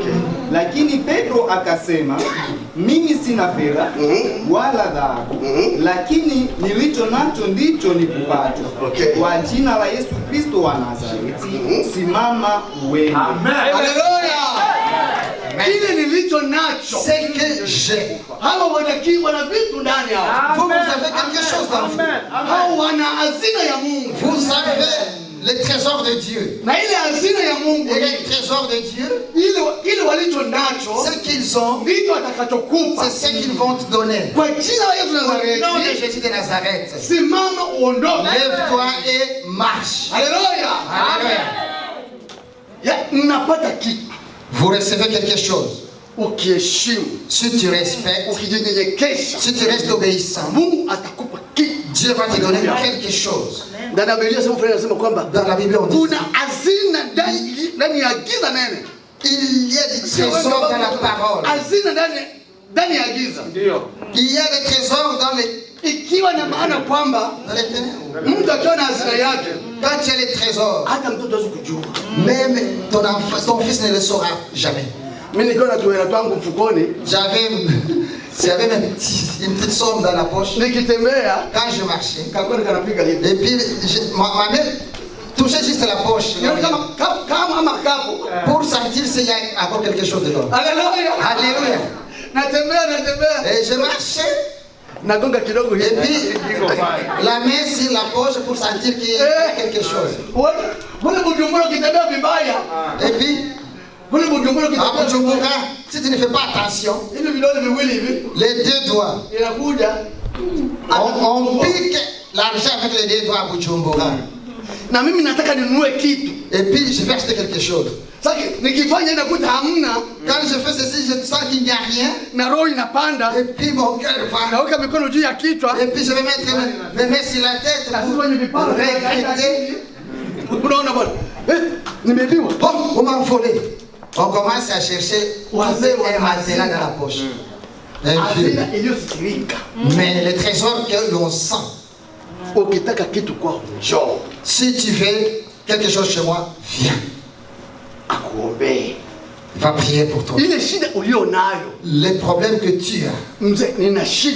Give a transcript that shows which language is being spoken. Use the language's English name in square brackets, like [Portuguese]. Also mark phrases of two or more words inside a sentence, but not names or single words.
[Swahili] Lakini Petro akasema, mimi sina fedha wala dhahabu, lakini nilicho nacho ndicho nikupacho. Kwa jina la Yesu Kristo wa Nazareti, simama uende. Haleluya. Kile nilicho nacho, [French] c'est que j'ai. [Swahili] Hawa wana vitu ndani yao. [French] Vous avez quelque chose dans vous. [Swahili] Hawa wana hazina ya Mungu. [French] Vous avez le trésor de Dieu. [Swahili] Na ile hazina ya Mungu, [French] et le trésor de Dieu, [Swahili] ile walicho nacho, [French] ce qu'ils ont, [Swahili] ndicho atakachokupa. [French] c'est ce qu'ils vont te donner. [Swahili] Kwa jina la Yesu Nazareti, [French] nom de Jésus de Nazareth, [Swahili] simama uondoke. [French] lève-toi et marche. Alléluia. Alléluia. [Swahili] Mnapata kitu. [French] Vous recevez quelque chose. [Swahili] Ukiheshimu, [French] si tu respectes, [Swahili] ukijinyenyekesha, [French] si tu restes obéissant, [Swahili] Mungu atakupa kitu. [French] Dieu va te donner quelque chose. Dans la [Swahili] Biblia anasema kwamba [French] dans la Bible on dit [Swahili] kuna hazina ndani ya giza nene. [French] Il y a des trésors dans la parole. [Swahili] Hazina ndani ya giza. Ndio. [French] Il y a des trésors dans les, [Swahili] ikiwa na maana kwamba mtu akiwa na hazina yake, [French] quand tu as les trésors, [Swahili] hata mtoto hawezi kujua. [French] Même ton fils ne le saura jamais. [Swahili] Mimi niko na tuela twangu mfukoni, [French] j'avais même une petite somme dans la poche. [Swahili] Nikitembea, [French] quand je marchais, [Swahili] kakoni kanapiga hivi. [French] Et puis ma main touchait juste la poche. [Swahili] Kama kapo. [French] Pour sentir s'il y a encore quelque chose dedans. Alléluia. Alléluia. [Swahili] Natembea. [French] Et je marchais. [Swahili] Nagonga kidogo hivi. [French] Et puis la main sur la poche pour sentir qu'il y a quelque chose. [Swahili] Wale Bujumbura kitembea vibaya. [French] Et puis si tu ne fais pas attention, les deux doigts, on pique l'argent avec les deux doigts à Bujumbura. [Swahili] Na mimi nataka ninunue kitu. [French] Et puis je vais acheter quelque chose. [Swahili] Sasa nikifanya nakuta hamna. [French] Quand je fais ceci, je sens qu'il n'y a rien. [Swahili] Na roho inapanda. [French] Et puis mon cœur va. [Swahili] Naweka mikono juu ya kichwa. [French] Et puis je vais mettre mes mains sur la tête pour regretter. [Swahili] Unaona bwana? Nimebiwa. [French] On m'a volé. On commence à chercher un matelas dans la poche. Un vieux. Mais le trésor que l'on sent. Si tu veux quelque chose chez moi, viens. Il va prier pour toi. Les problèmes que tu as.